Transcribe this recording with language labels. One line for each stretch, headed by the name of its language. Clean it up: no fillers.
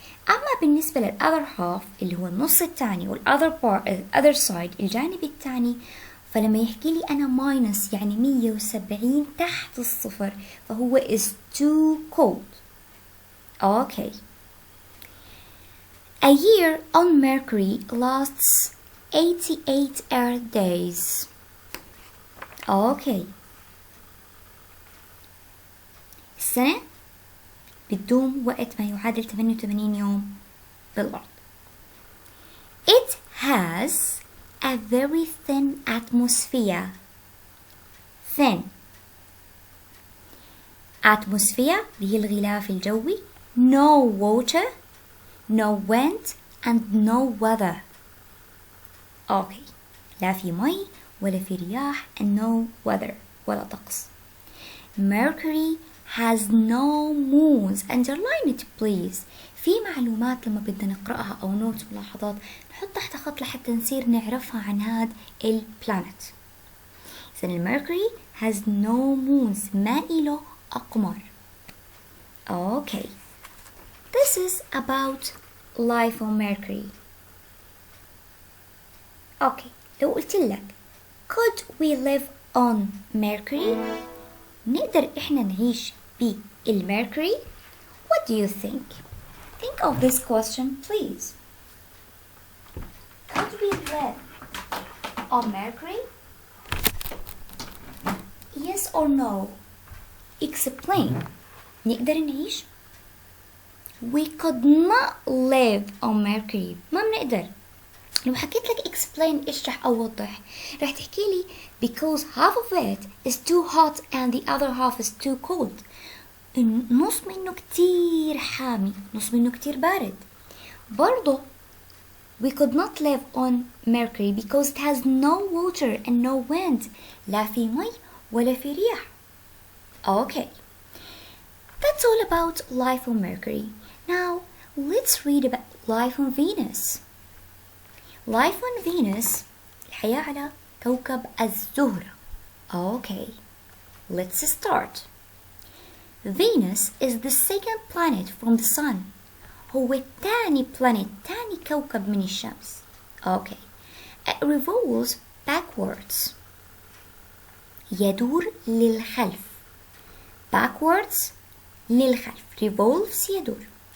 Arabic: أما بالنسبة لل
English: other half
Arabic: اللي هو النص الثاني
English: other side
Arabic: الجانب الثاني، فلما يحكي لي أنا ماينس يعني 170 تحت الصفر فهو
English: is too cold. Okay. A year on Mercury lasts 88 Earth days. Okay.
Arabic: السنة بتدوم وقت ما يعادل 88 يوم بالأرض.
English: It has a very thin atmosphere. Thin atmosphere
Arabic: اللي هي الغلاف الجوي.
English: No water, no wind and no weather. Okay.
Arabic: لا في مي ولا في رياح
English: and no weather
Arabic: ولا طقس.
English: Mercury has no moons. Underline it please.
Arabic: في معلومات لما بدنا نقرأها أو نوت ملاحظات نحط تحت خط لحتى نصير نعرفها عن هذا البلانت. إذن الميركوري
English: has no moons،
Arabic: ما إله أقمار.
English: Okay. This is about life on Mercury. Okay.
Arabic: لو قلت لك
English: could we live on Mercury؟
Arabic: نقدر إحنا نعيش بالميركوري؟
English: What do you think? Think of this question please. Could we live on Mercury? Yes or no? Explain.
Arabic: نقدر نعيش؟
English: We could not live on Mercury.
Arabic: ما بنقدر. لو حكيت لك
English: explain
Arabic: إيش رح أوضح؟ رح تحكي لي
English: because half of it is too hot and the other half is too cold.
Arabic: نص منه كتير حامي، نص منه كتير بارد. برضو
English: we could not live on Mercury because it has no water and no wind.
Arabic: لا في مي ولا في رياح. Okay.
English: That's all about life on Mercury. Now let's read about life on Venus. Life on Venus
Arabic: الحياة على كوكب الزهرة.
English: Okay, let's start. Venus is the second planet from the Sun.
Arabic: هو تاني planet، تاني كوكب من الشمس.
English: Okay, it revolves backwards.
Arabic: يدور للخلف.
English: Backwards
Arabic: للخلف.
English: Revolves
Arabic: يدور.